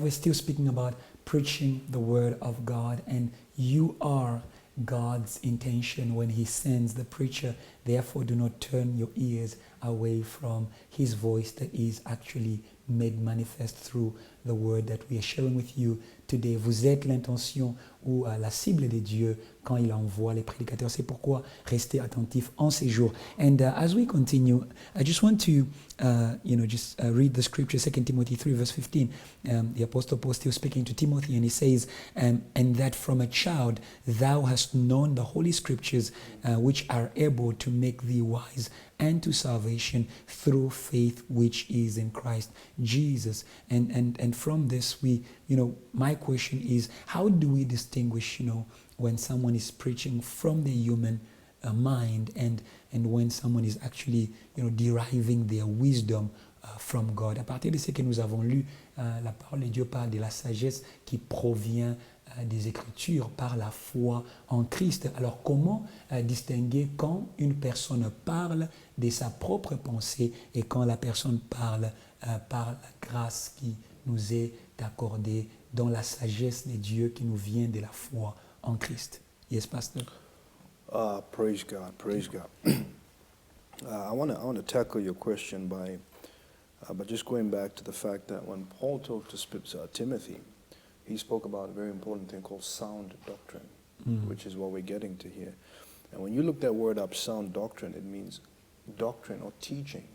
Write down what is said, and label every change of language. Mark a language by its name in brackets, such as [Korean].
[English] We're still speaking about preaching the word of God, and you are God's intention when He sends the preacher. Therefore, do not turn your ears away from His voice that is actually made manifest through the word that we are sharing with you today. [French] Vous êtes l'intention ou la cible de Dieu quand il envoie les prédicateurs. C'est pourquoi restez attentifs en ces jours. [English] And as we continue, I just want to read the scripture, 2 Timothy 3 verse 15. The Apostle Paul still speaking to Timothy, and he says, and that from a child thou hast known the holy scriptures, which are able to make thee wise unto salvation through faith which is in Christ Jesus. And from this, my question is, how do we distinguish, when someone is preaching from the human mind and when someone is actually, deriving their wisdom from God? [French] À partir de ce que nous avons lu, la parole de Dieu parle de la sagesse qui provient des Écritures par la foi en Christ. Alors comment distinguer quand une personne parle de sa propre pensée et quand la personne parle par la grâce qui nous est accordée dans la sagesse de Dieu qui nous vient de la foi en Christ? [English] Yes, Pastor. Praise God, praise God. I want to tackle your question by just going back to the fact that when Paul talked to Timothy, he spoke about a very important thing called sound doctrine, which is what we're getting to here. And when you look that word up, sound doctrine, it means doctrine or teaching.